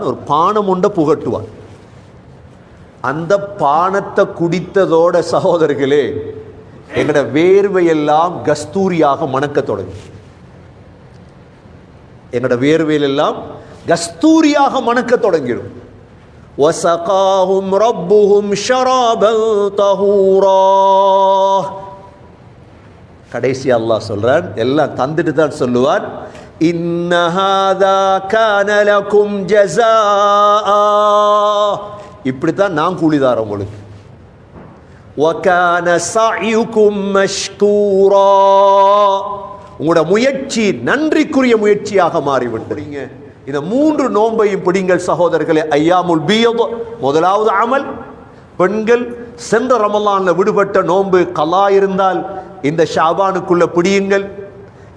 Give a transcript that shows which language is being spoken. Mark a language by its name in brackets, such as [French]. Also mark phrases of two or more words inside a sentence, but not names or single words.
[Tamil] ஒரு பானம் உண்ட புகட்டுவான். அந்த பானத்தை குடித்ததோட சகோதரர்களே, எங்கட வேர்வையெல்லாம் கஸ்தூரியாக மணக்க தொடங்கி. எங்கட வேர்வையெல்லாம் கஸ்தூரியாக மணக்க தொடங்கிடும். [Arabic] وَسَقَاهُمْ رَبُّهُمْ شَرَابًا طَهُورًا. [Tamil] கடைசி அல்லாஹ் சொல்றான், எல்லாம் தந்துட்டு தான் சொல்லுவான், [Arabic] إِنَّ هَذَا كَانَ لَكُمْ جَزَاءً. [Tamil] இப்படித்தான் நான் கூலிதார் உங்களுக்கு. [Arabic] وَكَانَ سَعْيُكُمْ مَشْكُورًا. [Tamil] உங்களோட முயற்சி நன்றிக்குரிய முயற்சியாக மாறிவிட்டீங்க. இந்த 3 நோன்பையும் பிடிங்கள் சகோதரர்களே. [Arabic] أيام البيض [Tamil] முதலாவது அமல். பெண்கள் சென்ற ரமலான்ல விடுபட்ட நோன்பு கலா இருந்தால் இந்த ஷாபானுக்குள்ள பிடியுங்கள்.